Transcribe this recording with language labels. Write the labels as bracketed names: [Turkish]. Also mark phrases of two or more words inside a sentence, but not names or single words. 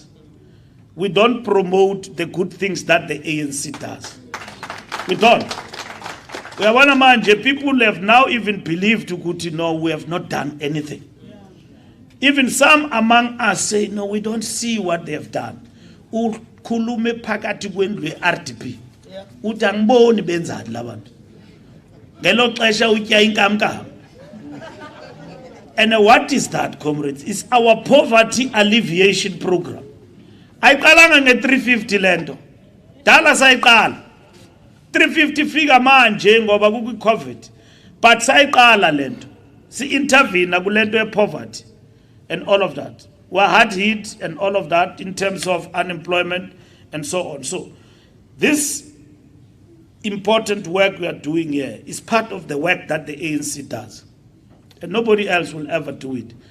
[English] We don't promote the good things that the ANC does. We don't. We are one manje. People have now even believed to no, we have not done anything. Even some among us say, no, we don't see what they have done. [Zulu] Ukhulume phakathi kwendlu RDP. Uthi angiboni benzani labantu. [Xhosa] Ngelo xesha utya inkamnkam. [English] And what is that, comrades? It's our poverty alleviation program. [Xhosa] Ayiqalanga nge-350 lento. Dala sayiqala. [Zulu] 350 fika manje ngoba kukwi-COVID. [Xhosa] But sayiqala lento. Si-intervene kulento ye-poverty [English] and all of that. We're hard hit and all of that in terms of unemployment and so on. So this important work we are doing here is part of the work that the ANC does. And nobody else will ever do it.